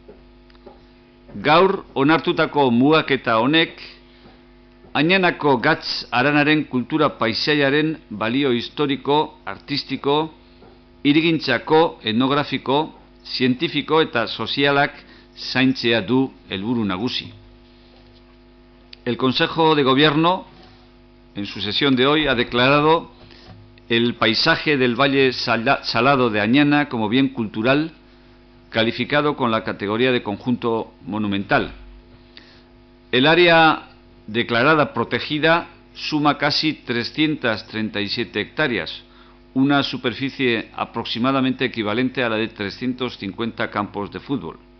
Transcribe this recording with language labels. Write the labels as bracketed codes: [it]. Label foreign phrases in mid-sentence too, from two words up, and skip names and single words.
[eu] Gaur onartutako mugaketa honek Añanako Gatz Aranaren kultura paisaiaren balio historiko, artistiko, hirigintzako, etnografiko, zientifiko eta sozialak zaintzea du helburu nagusi. [es] El Consejo de Gobierno, en su sesión de hoy, ha declarado el paisaje del Valle Salado de Añana como bien cultural, calificado con la categoría de conjunto monumental. El área declarada protegida suma casi 337 hectáreas, una superficie aproximadamente equivalente a la de 350 campos de fútbol.